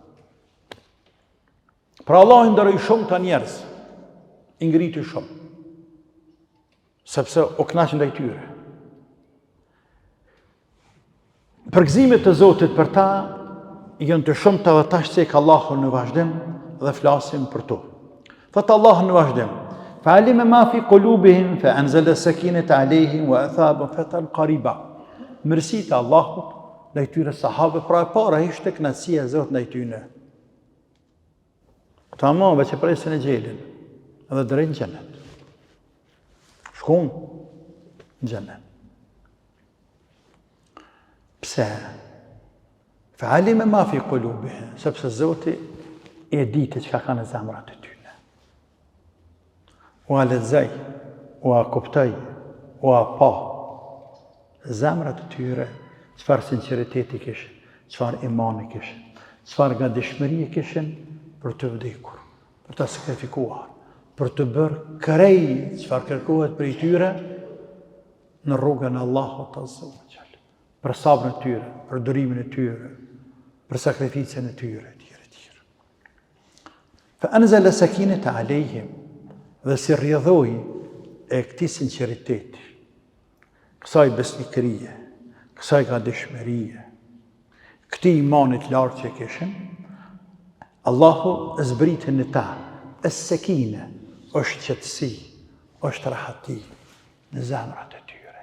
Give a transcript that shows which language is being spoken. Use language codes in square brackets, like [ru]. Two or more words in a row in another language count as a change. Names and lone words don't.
[sq] Pra Allah i nderoi shumë ta njerëz, i ngriti shumë, sepse u kënaqën ndaj tyre. Përgëzimet të Zotit për ta janë të shumta dhe tash cek Allahu në vazhdim dhe flasim për to. Thot Allahu në vazhdim: [ar] فعلم ما في قلوبهم فأنزل السكينة عليهم وأثابهم فتحا قريبا. [sq] Mirësitë e Allahut ndaj tyre sahabëve, pra e para ishte kënaqësia e Zotit ndaj tyre. Tamam, veç e presin e xhelin, edhe drejt në xhenet. Shkon në xhenet. Pse? [ar] فعلم ما في قلوبهم, [sq] sepse Zoti e ditë çka kanë në zemrat e tyre. U a lexoj, u a kuptoj, u a pa zemrat e tyre, çfarë sinqeriteti kishin, çfarë imani kishin, çfarë gatishmërie kishin për të vdekur, për të sakrifikuar, për të bërë krejt çfarë kërkohet prej tyre në rrugën e Allahut [ar] عز وجل. [sq] Për sabrin e tyre, për durimin e tyre, për sakrificën e tyre, etj. [ar] فأنزل السكينة عليهم, [sq] dhe si rrjedhoi e këtij sinqeriteti, kësaj besnikërie, kësaj gatishmërie, këtij imanit lartë që kishin, Allahu zbritin në ta, es-sekine, është qetësi, është rahati në zemrat e tyre.